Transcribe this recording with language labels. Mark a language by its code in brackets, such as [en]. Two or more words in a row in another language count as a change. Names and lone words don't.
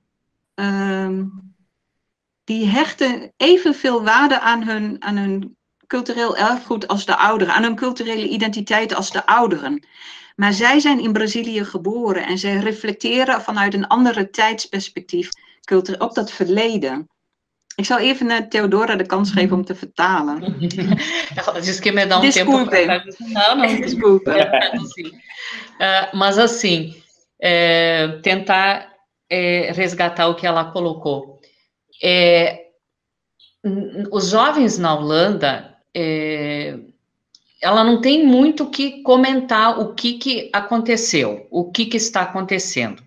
[nl] Die hechten evenveel waarde aan hun cultureel erfgoed als de ouderen, aan hun culturele identiteit als de ouderen. Maar zij zijn in Brazilië geboren en zij reflecteren vanuit een andere tijdsperspectief op dat verleden. Ik zal even Theodora de kans geven om te vertalen. [pt] Diz que me dá tempo para... Não, desculpa. Mas assim, tentar resgatar o que ela colocou. Os jovens na Holanda, ela não tem muito o que comentar o que aconteceu, o que está acontecendo.